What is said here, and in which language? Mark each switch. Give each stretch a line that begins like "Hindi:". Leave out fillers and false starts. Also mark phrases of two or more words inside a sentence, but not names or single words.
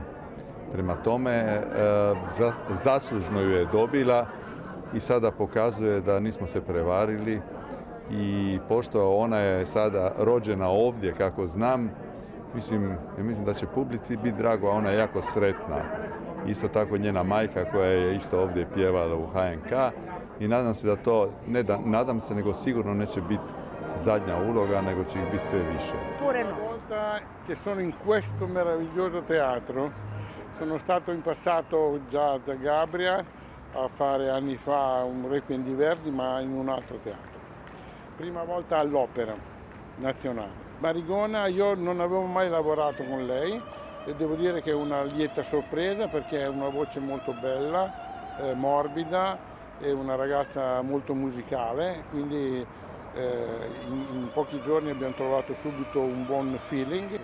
Croatian: Prema tome, zaslužno ju je dobila i sada pokazuje da nismo se prevarili i pošto ona je sada rođena ovdje, kako znam, mislim da će publici biti drago, a ona je jako sretna. Isto tako njena majka koja je isto ovdje pjevala u HNK i nadam se da to, ne da nadam se, nego sigurno neće biti zadnja uloga, nego će ih biti sve više. Pureno.
Italian: Volta che sono in questo meraviglioso teatro. Sono stato in passato già a Zagabria a fare anni fa un Requiem di Verdi, ma in un altro teatro. Prima volta all'Opera Nazionale. Marigona, io non avevo mai lavorato con lei e devo dire che è una lieta sorpresa perché è una voce molto bella, morbida, è una ragazza molto musicale, quindi in pochi giorni abbiamo trovato subito un buon feeling.